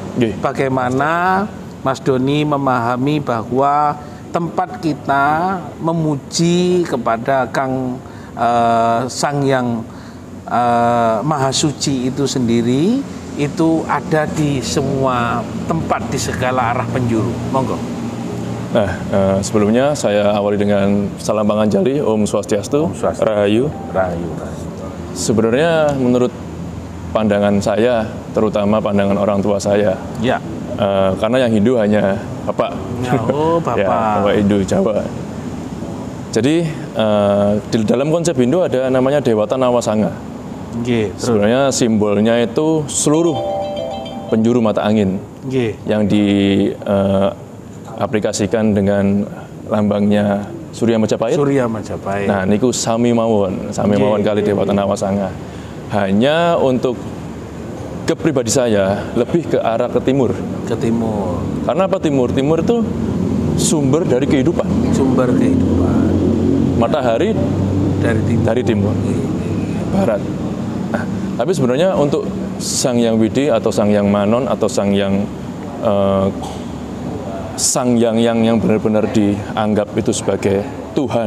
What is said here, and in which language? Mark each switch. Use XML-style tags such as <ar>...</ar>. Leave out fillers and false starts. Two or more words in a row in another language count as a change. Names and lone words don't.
<id>Bagaimana Mas Doni memahami bahwa tempat kita memuji kepada Kang Sang Yang Maha Suci itu sendiri, itu ada di semua tempat, di segala arah penjuru. Monggo. Nah, sebelumnya saya awali dengan salam panganjali,</id> <sa>Om Swastiastu,</sa> <id>rahayu. Rahayu. Sebenarnya menurut pandangan saya, terutama pandangan orang tua saya, ya, karena yang Hindu hanya Bapak, Bapak, ya, Bapak Hindu Jawa. Jadi di dalam konsep Hindu ada namanya Dewata Nawasanga. Sebenarnya simbolnya itu seluruh penjuru mata angin yang diaplikasikan dengan lambangnya Surya Majapahit. Surya Majapahit.</id> <jv>Nah, niku sami mawon kali Dewata Nawasanga.</jv> <id>Hanya untuk ke pribadi saya lebih ke arah ke timur. Ke timur. Karena apa timur? Timur itu sumber dari kehidupan. Sumber kehidupan. Matahari dari timur. Barat. Nah, tapi sebenarnya untuk Sang Yang Widi atau Sang Yang Manon atau Sang Yang yang benar-benar dianggap itu sebagai Tuhan.</id>